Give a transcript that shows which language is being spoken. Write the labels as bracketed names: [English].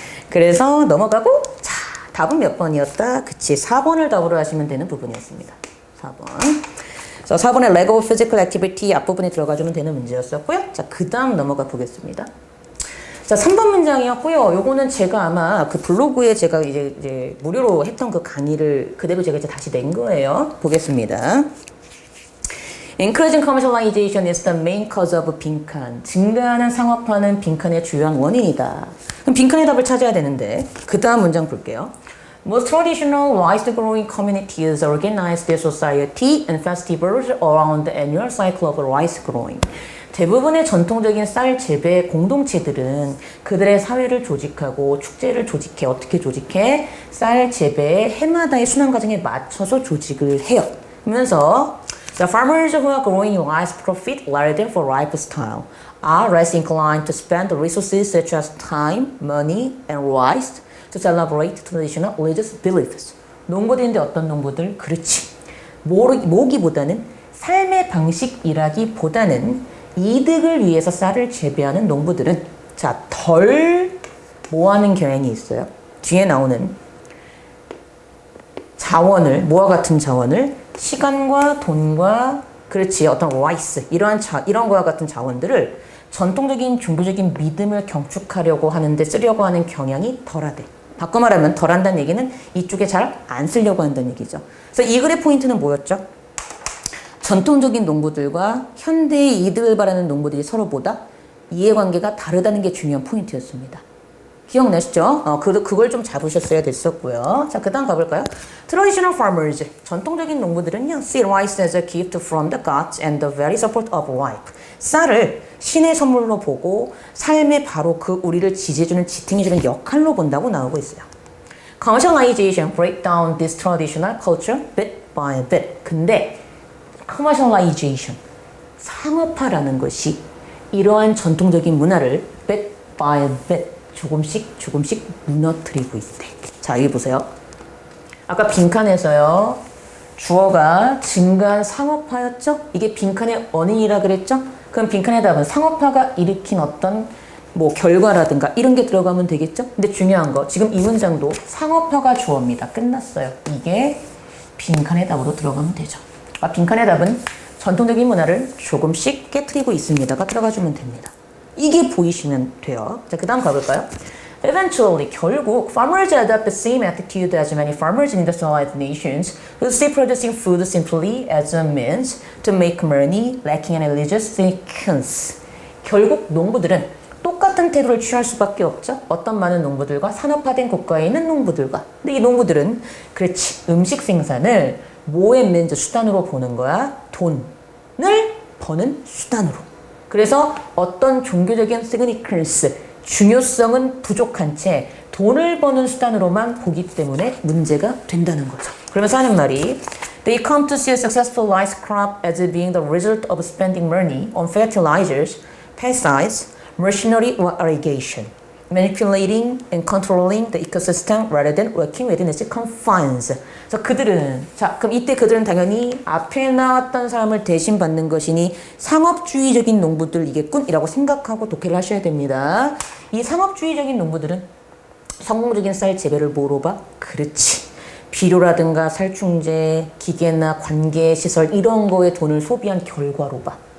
[Korean] 그래서 넘어가고 자, 답은 몇 번이었다? 그치, 4번을 답으로 하시면 되는 부분이었습니다. 4번. 그래서 4번의 [English] Lego Physical Activity [Korean] 앞부분에 들어가주면 되는 문제였었고요. 자, 그 다음 넘어가 보겠습니다. 자, 3번 문장이었고요. 요거는 제가 아마 그 블로그에 제가 이제 무료로 했던 그 강의를 그대로 제가 이제 다시 낸 거예요. 보겠습니다. [English] Increasing commercialization is the main cause of [Korean] 빈칸. 증가하는 상업화는 빈칸의 주요한 원인이다. 그럼 빈칸의 답을 찾아야 되는데 그 다음 문장 볼게요. [English] Most traditional rice-growing communities organize their society and festivals around the annual cycle of rice growing. [Korean] 대부분의 전통적인 쌀 재배 공동체들은 그들의 사회를 조직하고 축제를 조직해. 어떻게 조직해? 쌀 재배의 해마다의 순환 과정에 맞춰서 조직을 해요. 그러면서 [English] The farmers who are growing rice profit rather than for lifestyle are less inclined to spend resources such as time, money, and rice to celebrate traditional religious beliefs. [Korean] 농부들인데 어떤 농부들? 그렇지. 모기보다는 삶의 방식이라기보다는 이득을 위해서 쌀을 재배하는 농부들은 자, 덜 뭐하는 경향이 있어요. 뒤에 나오는 자원을, 뭐와 같은 자원을 시간과 돈과 그렇지 어떤 라이스 이런 거와 같은 자원들을 전통적인 종교적인 믿음을 경축하려고 하는데 쓰려고 하는 경향이 덜하대. 바꿔 말하면 덜한다는 얘기는 이쪽에 잘 안 쓰려고 한다는 얘기죠. 그래서 이 글의 포인트는 뭐였죠? 전통적인 농부들과 현대의 이득을 바라는 농부들이 서로보다 이해관계가 다르다는 게 중요한 포인트였습니다. 기억나시죠? 그걸 좀 잡으셨어야 됐었고요. 자, 그 다음 가볼까요? [English] Traditional farmers, [Korean] 전통적인 농부들은요, [English] see rice as a gift from the gods and the very support of life. [Korean] 쌀을 신의 선물로 보고 삶의 바로 그 우리를 지지해주는, 지탱해주는 역할로 본다고 나오고 있어요. [English] Commercialization break down this traditional culture bit by bit. [Korean] 근데 commercialization, 상업화라는 것이 이러한 전통적인 문화를 [English] bit by bit, [Korean] 조금씩 무너뜨리고 있대. 자, 여기 보세요. 아까 빈칸에서요. 주어가 증가한 상업화였죠? 이게 빈칸의 원인이라 그랬죠? 그럼 빈칸의 답은 상업화가 일으킨 어떤 뭐 결과라든가 이런 게 들어가면 되겠죠? 근데 중요한 거, 지금 이 문장도 상업화가 주어입니다. 끝났어요. 이게 빈칸의 답으로 들어가면 되죠. 빈칸의 답은 전통적인 문화를 조금씩 깨트리고 있습니다가 들어가주면 됩니다. 이게 보이시면 돼요. 자, 그 다음 가볼까요? [English] Eventually, [Korean] 결국 [English] farmers adopt the same attitude as many farmers in industrialized nations who see producing food simply as a means to make money, lacking any religious significance. [Korean] 결국 농부들은 똑같은 태도를 취할 수밖에 없죠. 어떤 많은 농부들과 산업화된 국가에 있는 농부들과. 근데 이 농부들은 그렇지, 음식 생산을 뭐의 means, 수단으로 보는 거야? 돈을 버는 수단으로. 그래서 어떤 종교적인 significance, 중요성은 부족한 채 돈을 버는 수단으로만 보기 때문에 문제가 된다는 거죠. 그러면서 하는 말이 [English] They come to see a successful rice crop as being the result of spending money on fertilizers, pesticides, machinery or irrigation, manipulating and controlling the ecosystem rather than working within its confines. [Korean] 그래서 그들은, 자, 그럼 이때 그들은 당연히 앞에 나왔던 사람을 대신 받는 것이니 상업주의적인 농부들이겠군이라고 생각하고 독해를 하셔야 됩니다. 이 상업주의적인 농부들은 성공적인 쌀 재배를 뭐로 봐? 그렇지. 비료라든가 살충제, 기계나 관계 시설 이런 거에 돈을 소비한 결과로 봐.